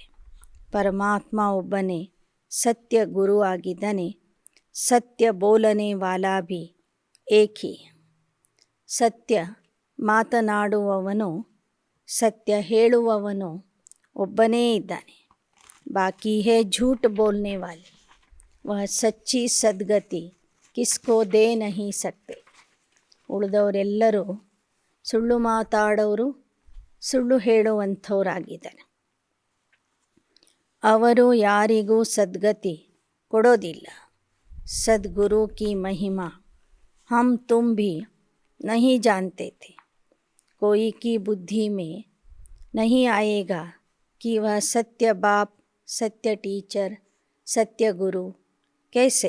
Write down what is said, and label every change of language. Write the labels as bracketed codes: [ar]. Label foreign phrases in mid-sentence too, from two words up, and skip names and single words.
[kn] ಪರಮಾತ್ಮ ಒಬ್ಬನೇ ಸತ್ಯ ಗುರು ಆಗಿದ್ದಾನೆ. [hi] सत्य बोलने वाला भी एक ही. [kn] ಸತ್ಯ ಮಾತನಾಡುವವನು, ಸತ್ಯ ಹೇಳುವವನು ಒಬ್ಬನೇ ಇದ್ದಾನೆ. [hi] बाकी हैं झूठ बोलने वाले. वह सच्ची सद्गति किसको दे नहीं सकते. [kn] ಉಳಿದವರೆಲ್ಲರೂ ಸುಳ್ಳು ಮಾತಾಡೋರು, ಸುಳ್ಳು ಹೇಳುವಂಥವರಾಗಿದ್ದಾರೆ. ಅವರು ಯಾರಿಗೂ ಸದ್ಗತಿ ಕೊಡೋದಿಲ್ಲ. [hi] सदगुरु की महिमा हम तुम भी नहीं जानते थे. कोई की बुद्धि में नहीं आएगा कि वह सत्य बाप, सत्य टीचर, सत्य गुरु कैसे.